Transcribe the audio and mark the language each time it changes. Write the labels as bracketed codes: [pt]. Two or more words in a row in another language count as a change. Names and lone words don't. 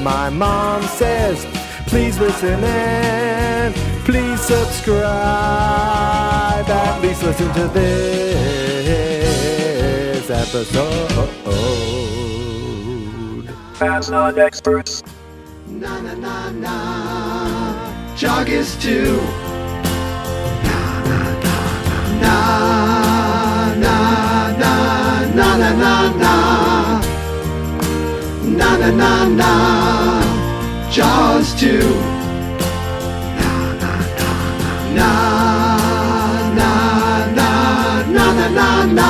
[en] My mom says, please listen and please subscribe. At least listen to this episode. Fans Not Experts. Na na na na. JAWGUST 2. Na na na na na na na na na na. na na na. Jaws 2. Na na na na na na na na na.